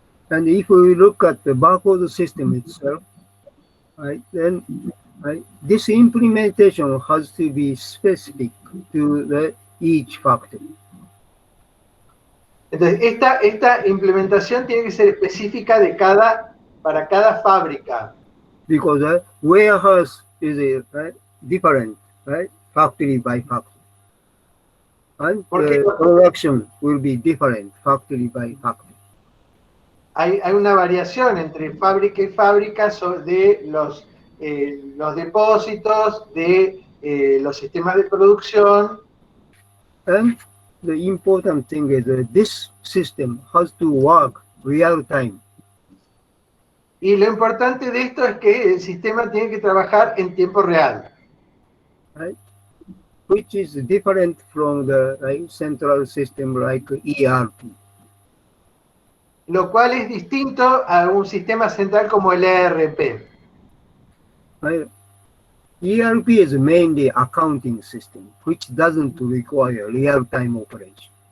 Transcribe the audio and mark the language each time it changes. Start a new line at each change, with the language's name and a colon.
English: And if we look at the barcode system itself, then this implementation has to be specific to each factory.
Spanish: Entonces, esta implementación tiene que ser específica para cada fábrica.
English: Because warehouse is different, right? Factory by factory. And
Spanish: Porque
English: production will be different factory by factory.
Spanish: hay una variación entre fábrica y fábrica de los depósitos, de los sistemas de producción.
English: And the important thing is that this system has to work real time.
Spanish: Y lo importante de esto es que el sistema tiene que trabajar en tiempo real.
English: Right? Which is different from the central system like ERP.
Spanish: Lo cual es distinto a un sistema central como el ERP.
English: Right? ERP is mainly accounting system, which doesn't require real-time operation.